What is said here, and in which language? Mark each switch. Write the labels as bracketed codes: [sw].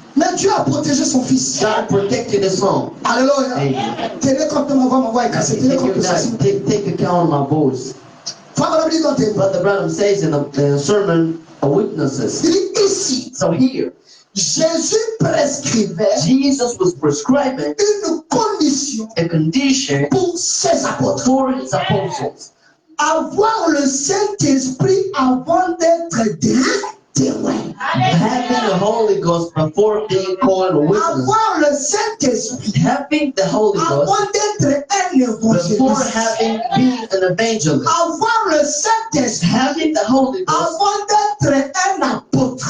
[fr] Mais Dieu a protégé son fils. [en] God protected his son. [fr] Alléluia. [en] Amen. [fr] Tenez compte de ma voix, ma voix est cassée. Tenez [en] Take, [fr] compte de ça. [en] take account of my voice. [fr] Frère, dit dans tes voix. [en] Brother Branham says in the sermon of witnesses. [fr] Il dit ici, [en] So here, [fr] Jésus prescrivait [en] Jesus was prescribing [fr] une condition [en] a condition [fr] pour ses apôtres. [en] for his apostles. [fr] Avoir le Saint-Esprit avant d'être des témoins. [en] Having the Holy Ghost before being called a witness. [fr] Avoir le Saint-Esprit [en] Having the Holy Ghost [fr] avant d'être un [en] before [fr] évangéliste. [en] having been an evangelist. [fr] Avoir le Saint-Esprit [en] Having the Holy Ghost [fr] avant d'être un apôtre.